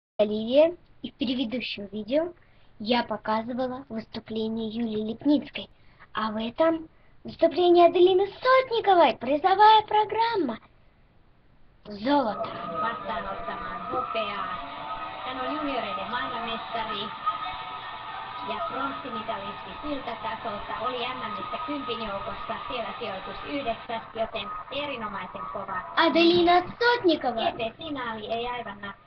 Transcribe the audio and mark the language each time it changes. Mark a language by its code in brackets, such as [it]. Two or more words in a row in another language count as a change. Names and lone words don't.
[ru] Оливия, и в предыдущем видео я показывала выступление Юлии Лепницкой, а в этом выступление Аделины Сотниковой, призовая программа «Золото». [fi] Vastaanottamaan hopeaa. Hän on junioreiden maailmanmestari ja pronssimitalisti siltä tasolta. Oli MM:ssä 10 joukossa, siellä sijoitus 9, joten erinomaisen kova. Аделина Сотникова, EP-finaali ei aivan nappi.